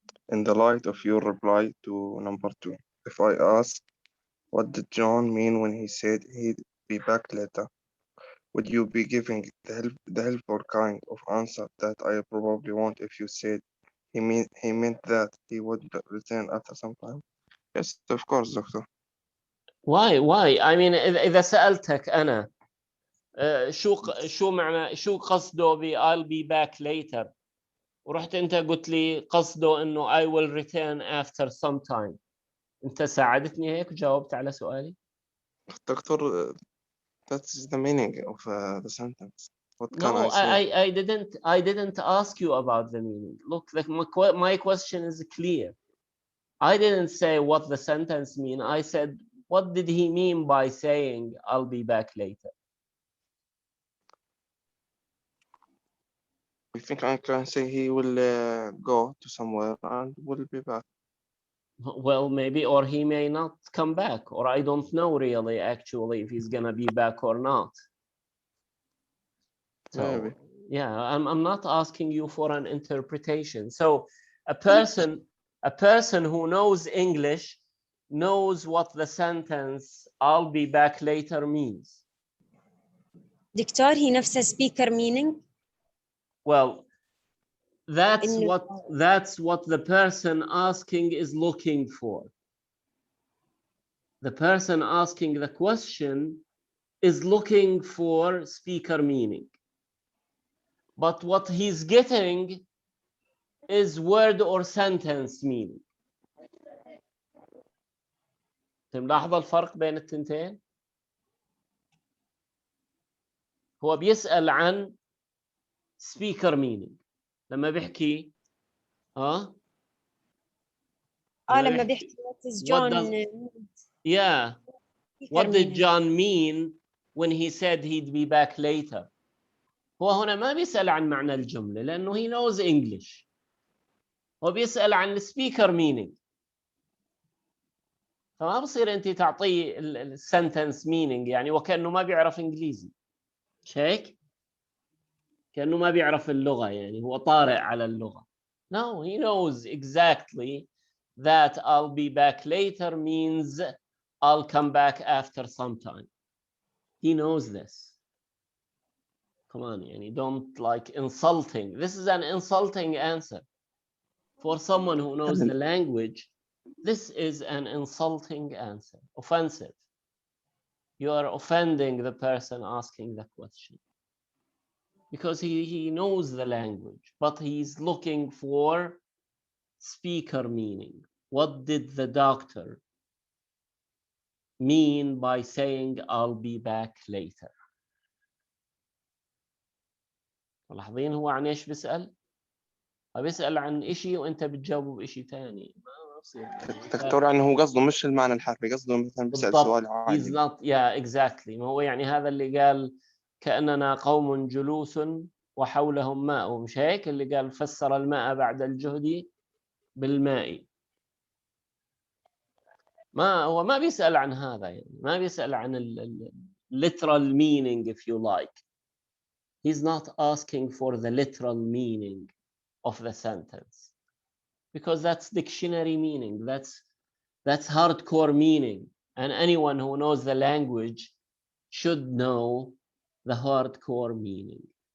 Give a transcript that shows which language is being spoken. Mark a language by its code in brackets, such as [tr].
[en] in the light of your reply to number 2. If I ask, what did John mean when he said he'd be back later? Would you be giving the helpful kind of answer that I probably won't if you said he meant that he would return after some time? Yes, of course, doctor. Why I mean [ar] إذا سألتك أنا شو معنى شو قصده ب [en] I'll be back later [ar] ورحت أنت قلت لي قصده إنه [en] I will return after some time. [ar] أنت ساعدتني هيك وجاوبت على سؤالي. [en] Doctor, that's the meaning of the sentence. What can No, I say? I didn't ask you about the meaning. Look, my question is clear. I didn't say what the sentence mean. I said, what did he mean by saying I'll be back later? I think I can say he will go to somewhere and will be back. Well, maybe, or he may not come back, or I don't know really actually if he's gonna be back or not. So, Maybe. yeah, I'm not asking you for an interpretation. So a person who knows English knows what the sentence I'll be back later means. [ar] دكتور هي نفسها speaker meaning. [en] Well, that's what the person asking is looking for. The person asking the question is looking for speaker meaning. But what he's getting is word or sentence meaning. [ar] ملاحظ الفرق بين التنتين؟ هو بيسأل عن speaker meaning. لما بيحكي لما بيحكي [en] what is John yeah, what did John mean when he said he'd be back later? [ar] هو هنا ما بيسأل عن معنى الجملة لأنه [en] he knows English. [ar] هو بيسأل عن speaker meaning. فما بصير أنت تعطيه sentence meaning يعني وكأنه ما بيعرف إنجليزي. مش هيك؟ كأنه ما بيعرف اللغة يعني هو طارئ على اللغة. [en] No, he knows exactly that I'll be back later means I'll come back after some time. He knows this. Come on, يعني don't like insulting. This is an insulting answer. For someone who knows the language, this is an insulting answer, offensive. You are offending the person asking the question. Because he knows the language, but he's looking for speaker meaning. What did the doctor mean by saying I'll be back later? [ar] ملاحظين هو عن ايش بيسأل؟ بيسأل عن إشي وأنت بتجاوبه بإشي تاني. ما بصير. دكتور يعني هو قصده مش المعنى الحرفي، قصده مثلا بيسأل سؤال عادي. [en] He's not, yeah, exactly. [ar] ما هو يعني هذا اللي قال كأننا قوم جلوس وحولهم ماء، مش هيك اللي قال فسر الماء بعد الجهد بالماء. هو ما بيسأل عن هذا يعني، ما بيسأل عن [en] literal meaning if you like. He's not asking for the literal meaning of the sentence because that's dictionary meaning, that's hardcore meaning, and anyone who knows the language should know the hardcore meaning.